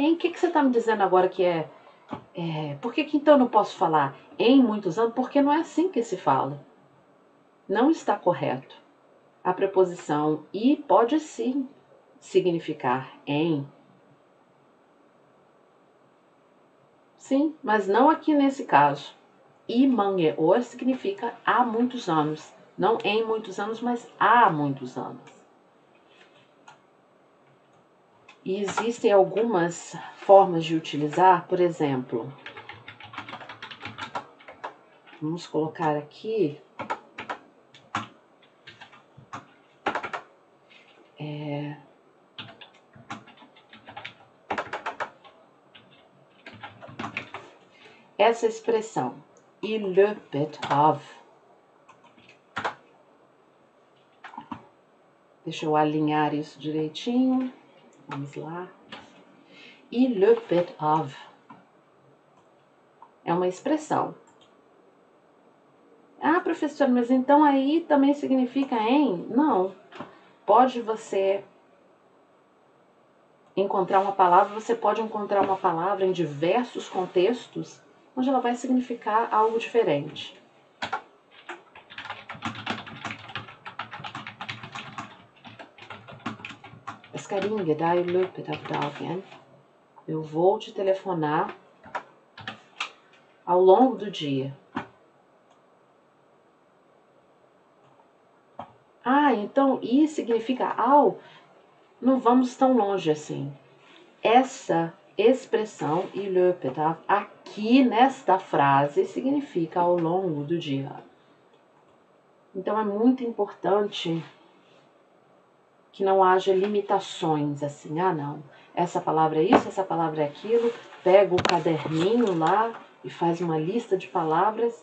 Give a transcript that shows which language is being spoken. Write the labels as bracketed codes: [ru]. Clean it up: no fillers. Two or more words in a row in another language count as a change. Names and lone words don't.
[pt] O que você está me dizendo agora que é... Por que então eu não posso falar em muitos anos? Porque não é assim que se fala. Não está correto. A preposição i pode sim significar em. Sim, mas não aqui nesse caso. [no] I mange år [pt] significa há muitos anos. Não em muitos anos, mas há muitos anos. E existem algumas formas de utilizar, por exemplo, vamos colocar aqui, essa expressão, [no] i løpet av. [pt] Deixa eu alinhar isso direitinho. Vamos lá. [no] I løpet av [pt] é uma expressão. Ah, professor, mas então aí também significa em? Não. Pode você encontrar uma palavra, você pode encontrar uma palavra em diversos contextos onde ela vai significar algo diferente. [no] Jeg skal ringe deg i løpet av dagen. [pt] Eu vou te telefonar ao longo do dia. Ah, então i significa ao? Não vamos tão longe assim. Essa expressão [no] i løpet av, [pt] aqui nesta frase, significa ao longo do dia. Então é muito importante que não haja limitações assim, ah não, essa palavra é isso, essa palavra é aquilo, pega o caderninho lá e faz uma lista de palavras.